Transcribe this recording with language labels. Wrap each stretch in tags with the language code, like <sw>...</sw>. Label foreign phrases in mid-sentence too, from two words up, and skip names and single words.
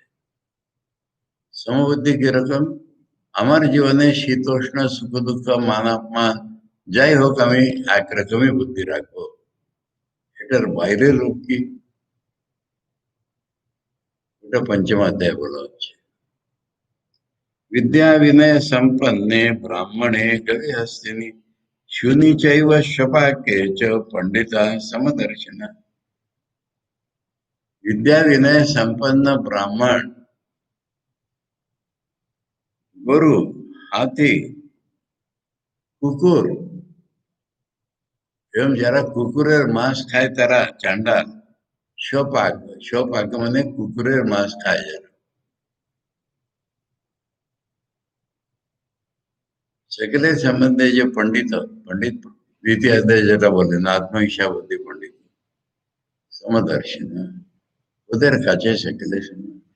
<bn>সমবুদ্ধি কিরকম? আমার জীবনে শীতোষ্ণ সুখ দুঃখ মান অপমান যাই হোক, আমি একরকমই বুদ্ধি রাখবো। এটার বাইরের রূপ কি? ওটা পঞ্চম অধ্যায় বলা হচ্ছে।</bn> <sa>विद्या विनय संपन्ने ब्राह्मणे कवि हस्तिनि शूनि चैव शपाके च पंडिता समदर्शन। विद्या विनय संपन्न ब्राह्मण,</sa> <bn>গরু, হাতি, কুকুর, এবং যারা কুকুরের মাংস খায় তারা চান্ডাল। শপাক, শপাক মানে কুকুরের মাংস খায় যারা, সেগুলোর সম্বন্ধে যে পণ্ডিত, পণ্ডিত দ্বিতীয় অধ্যায় যেটা বললেন আত্মহিংসা বুদ্ধি পণ্ডিত সমদর্শন, ওদের কাছে সেগুলো শুনে।</bn>